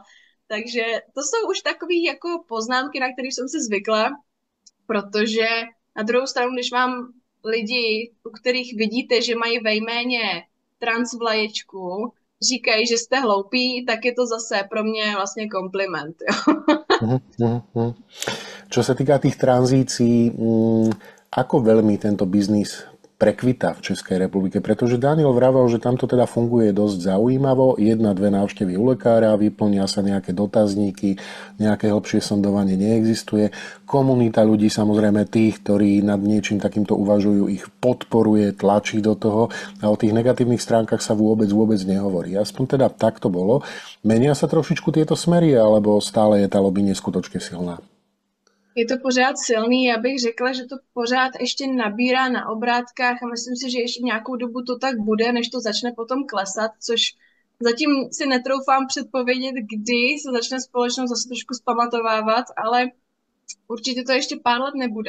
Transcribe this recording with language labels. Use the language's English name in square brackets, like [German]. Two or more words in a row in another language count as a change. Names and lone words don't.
[Czech] Takže to jsou už takové jako poznámky, na které jsem si zvykla, protože na druhou stranu, když mám lidi, u kterých vidíte, že mají ve jméně transvlaječku, říkají, že jste hloupí, tak je to zase pro mě vlastně kompliment. Jo. [Slovak] Čo sa týka tých tranzícií, ako veľmi tento biznis prekvita v Českej republike? Pretože Daniel vravel, že tamto teda funguje dosť zaujímavo. 1-2 návštevy u lekára, vyplnia sa nejaké dotazníky, nejaké hlbšie sondovanie neexistuje. Komunita ľudí, samozrejme tých, ktorí nad niečím takýmto uvažujú, ich podporuje, tlačí do toho a o tých negatívnych stránkach sa vôbec nehovorí. Aspoň teda tak to bolo. Menia sa trošičku tieto smery, alebo stále je tá lobby neskutočne silná? [Czech] Je to pořád silný, já bych řekla, že to pořád ještě nabírá na obrátkách a myslím si, že ještě nějakou dobu to tak bude, než to začne potom klesat, což zatím si netroufám předpovědět, kdy se začne společnost zase trošku zpamatovávat, ale určitě to ještě pár let nebude.